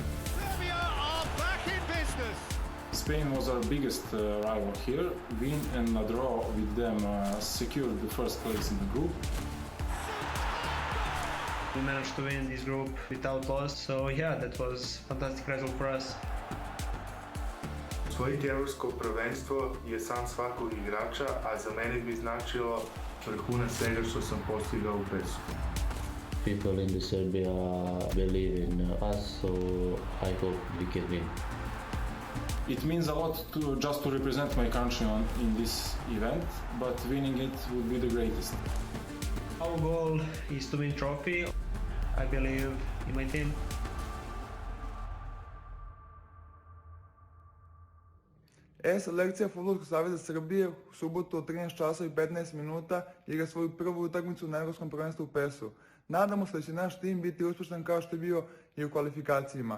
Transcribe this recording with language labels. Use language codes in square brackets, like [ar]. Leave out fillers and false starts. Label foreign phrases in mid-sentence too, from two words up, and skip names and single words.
[en] Spain was our biggest rival here. Win and a draw with them secured the first place in the group. We managed to win this group without loss, so yeah, that was a fantastic result for us. [sr] Osvojiti evropsko prvenstvo je san svakog igrača, a za mene bi značilo vrhunac svega što sam postigao u PES-u. [en] People in Serbia believe in us, so I hope we can win. It means a lot just to represent my country in this event, but winning it would be the greatest. Our goal is to win trophy. I believe in my team. [sr] Selekcija Fudbalskog saveza Srbije u subotu od 13 časa i 15 minuta igra svoju prvu utakmicu na Evropskom prvenstvu u PES-u. Nadamo se da će naš tim biti uspješan kao što je bio i u kvalifikacijama.